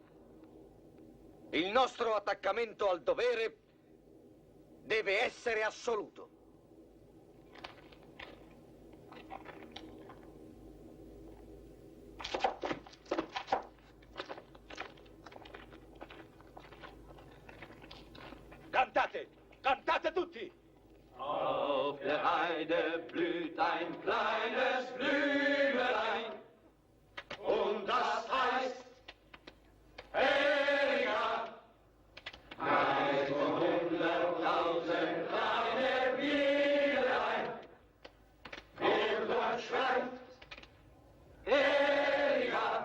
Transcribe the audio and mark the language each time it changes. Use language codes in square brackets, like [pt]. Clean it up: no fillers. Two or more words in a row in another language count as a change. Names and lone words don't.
[it] Il nostro attaccamento al dovere deve essere assoluto. Cantate! Cantate tutti! [de] Auf der Heide blüht ein kleines Blümelein und das heißt Erika. Eins von 100.000 kleine Bienelein wird und schreibt Erika.